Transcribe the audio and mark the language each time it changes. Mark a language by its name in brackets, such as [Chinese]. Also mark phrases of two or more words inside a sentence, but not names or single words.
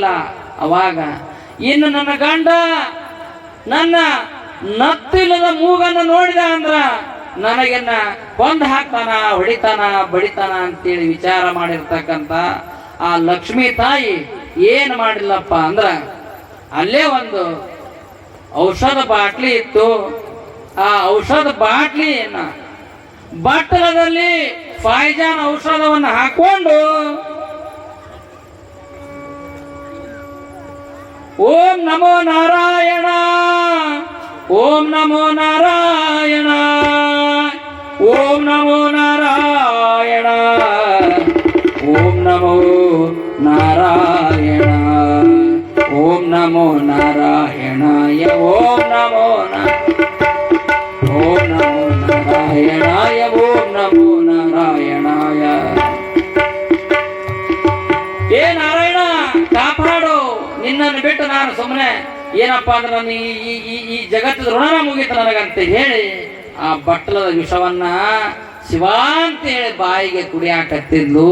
[Kannada] ಅವಾಗ ಇನ್ನು ನನ್ನ ಗಂಡ ನನ್ನ ನತ್ತಿಲ್ಲದ ಮೂಗನ್ನು ನೋಡಿದ ಅಂದ್ರ ನನಗೆನ್ನ ಕೊಂದು ಹಾಕ್ತಾನ, ಹೊಡಿತಾನ, ಬಡಿತಾನ ಅಂತೇಳಿ ವಿಚಾರ ಮಾಡಿರ್ತಕ್ಕಂಥ ಆ ಲಕ್ಷ್ಮೀ ತಾಯಿ ಏನ್ ಮಾಡಿಲ್ಲಪ್ಪ ಅಂದ್ರ ಅಲ್ಲೇ ಒಂದು ಔಷಧ ಬಾಟ್ಲಿ ಇತ್ತು. ಆ ಔಷಧ ಬಾಟ್ಲಿಯನ್ನ ಬಟ್ಟಲದಲ್ಲಿ ಫೈಜಾನ್ ಔಷಧವನ್ನು ಹಾಕೊಂಡು [Sanskrit] ಓಂ ನಮೋ ನಾರಾಯಣ, ಓಂ ನಮೋ ನಾರಾಯಣ, ಓಂ ನಮೋ ನಾರಾಯಣ, ಓಂ ನಮೋ ನಾರಾಯಣ, ಓಂ ನಮೋ ನಾರಾಯಣಾಯ, ಓಂ ನಮೋ ನಾರಾಯಣಾಯ, ಓಂ ನಮೋ ನಾರಾಯಣಾಯ. [Kannada] ಏ ನಾರಾಯಣ ಕಾಪಾಡು, ನಿನ್ನನ್ನು ಬಿಟ್ಟು ನಾನು ಸುಮ್ಮನೆ ಏನಪ್ಪಾ ಅಂದ್ರೆ ನನ್ನ ಈ ಜಗತ್ತದ ಋಣನ ಮುಗೀತು ನನಗಂತ ಹೇಳಿ ಆ ಬಟ್ಟಲದ ವಿಷವನ್ನ ಶಿವ ಅಂತ ಹೇಳಿ ಬಾಯಿಗೆ ಕುಡಿಯಾಕತ್ತಿದ್ಲು.